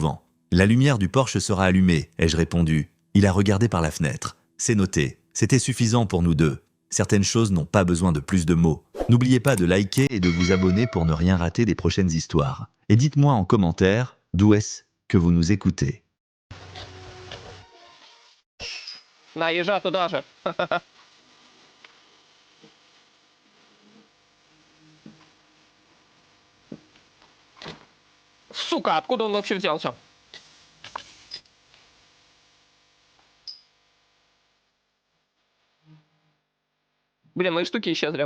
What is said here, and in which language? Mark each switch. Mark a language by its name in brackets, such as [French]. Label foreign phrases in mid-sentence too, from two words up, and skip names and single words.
[French] » La lumière du Porsche sera allumée, ai-je répondu. Il a regardé par la fenêtre. C'est noté. C'était suffisant pour nous deux. Certaines choses n'ont pas besoin de plus de mots. N'oubliez pas de liker et de vous abonner pour ne rien rater des prochaines histoires. Et dites-moi en commentaire d'où est-ce que vous nous écoutez. [Russian] На, езжай туда же. Сука, откуда он вообще взялся? Блин, мои штуки исчезли.